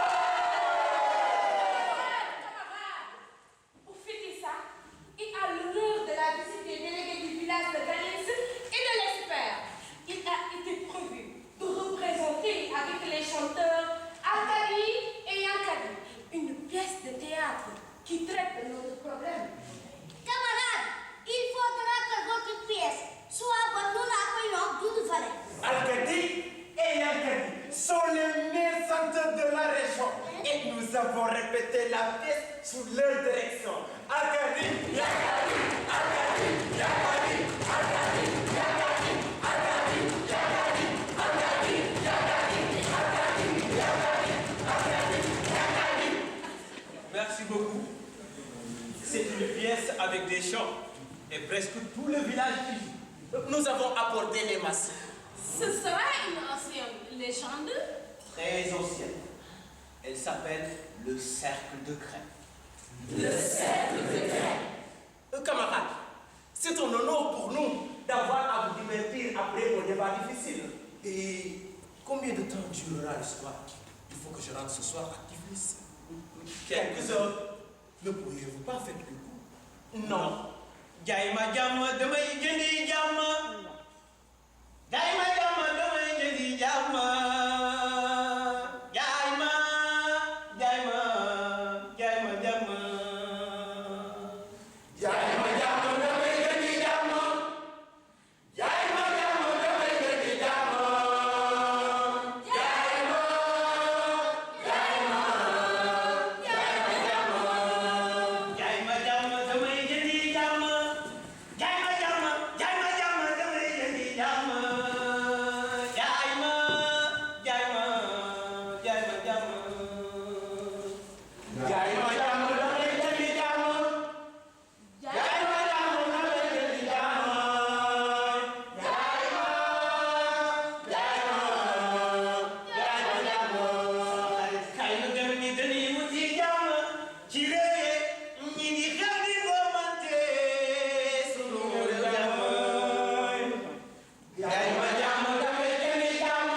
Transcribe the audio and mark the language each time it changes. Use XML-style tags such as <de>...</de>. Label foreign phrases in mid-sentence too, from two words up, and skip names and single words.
<fr>Camarades, pour fêter ça, et à l'honneur de la visite des délégués du village de Galice et de l'expert, il a été prévu de représenter avec les chanteurs Akadi et Yankadi une pièce de théâtre qui traite de notre problème. Camarades, il faudra que votre pièce soit bonne, nous l'accueillons d'une vallée. Alkadi et Yankadi sont les meilleurs chanteurs de la région et nous avons répété la pièce sous leur direction. Alkadi, Yankadi, Alkadi, Yankadi, Alkadi, Yankadi, Alkadi, Yankadi, Alkadi, Yankadi, Alkadi, Yankadi, Alkadi, Yankadi. Merci beaucoup. C'est une pièce avec des chants et presque tout le village y joue. Nous avons apporté les masses. Ce sera une ancienne légende. Très ancienne. Elle Elle s'appelle le cercle de Craie. Le cercle de Craie. Camarades, c'est un honneur pour nous d'avoir à vous divertir après un débat difficile. Et combien de temps durera l'histoire? Il faut que je rentre ce soir à Tiflis. Quelques heures. Ne pourriez-vous pas faire le coup? Non.</fr> <wo>Jaima jama damay jëndi jama. Jaima jama damay jëndi jama. Jaima jama jama. Jaima jama damay jëndi jama. Jaima jama damay jëndi jama. Jaima jama damay jëndi jama. Jaima jama damay jëndi jama. Jaima jama. Jaima jama damay jëndi jama. Jaima jama damay jëndi jama. Kay nu dem ni dañuy wuti jama. Ci réew ñi ngi xam ni bomante sunu jama. Jaima jama damay jëndi jama.</wo>